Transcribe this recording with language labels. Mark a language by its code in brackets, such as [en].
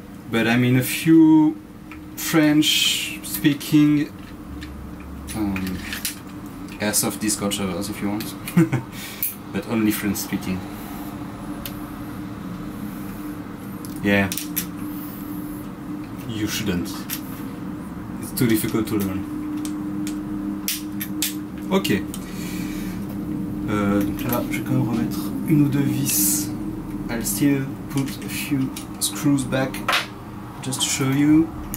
[en] But I'm in a few French-speaking airsoft Discord servers if you want, but only French-speaking. Yeah, you shouldn't. It's too difficult to learn. Ok. [fr] Donc là, je vais quand même remettre une ou deux vis. [en] I'll still put a few screws back just to show you.